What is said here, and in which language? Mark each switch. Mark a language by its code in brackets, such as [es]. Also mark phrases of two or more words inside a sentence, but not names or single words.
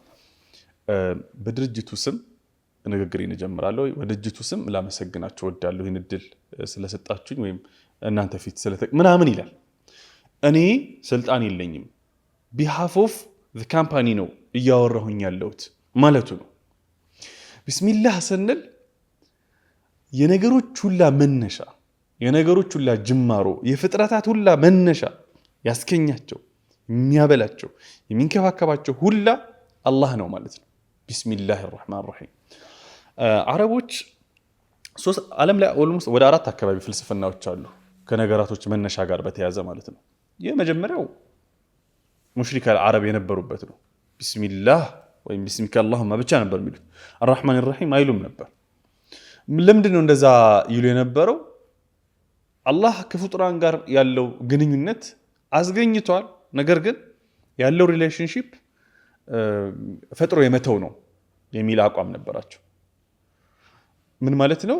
[am] በድርጅቱ ስም ንግግሬን እጀምራለሁ። በድርጅቱ ስም ላመሰግናችሁ እወዳለሁ ይህን እድል ስለሰጣችሁኝ ወይም እናንተ ፊት ምናምን ይላል። እኔ ስልጣን የለኝም [en] behalf of the company [am] ነው እያወራሁኝ ያለሁት ማለቱ ነው። ቢስሚላህ ስንል የነገሮች ሁላ መነሻ፣ የነገሮች ሁላ ጅማሮ፣ የፍጥረታት ሁላ መነሻ ያስገኛቸው፣ የሚያበላቸው፣ የሚንከባከባቸው ሁላ አላህ ነው ማለት ነው። ቢስሚላህ [ar] الرحمن الرحيم። [am] አረቦች ዓለም ላይ ኦልሞስት ወደ 4 አካባቢ ፍልስፍናዎች አሉ ከነገራቶች መነሻ ጋር በተያያዘ ማለት ነው። የመጀመሪያው ሙሽሪክ አረብ የነበሩበት ነው። ቢስሚላህ ወይም [ar] بسمك اللهم [am] ብቻ ነበር የሚሉት። [ar] الرحمن الرحيم [am] አይሉም ነበር። ለምንድን ነው እንደዛ ይሉ የነበረው? አላህ ከፍጡራን ጋር ያለው ግንኙነት አስገኝቷል። ነገር ግን ያለው ሪሌሽንሺፕ ፈጥሮ የመተው ነው የሚል አቋም ነበራቸው። ምን ማለት ነው?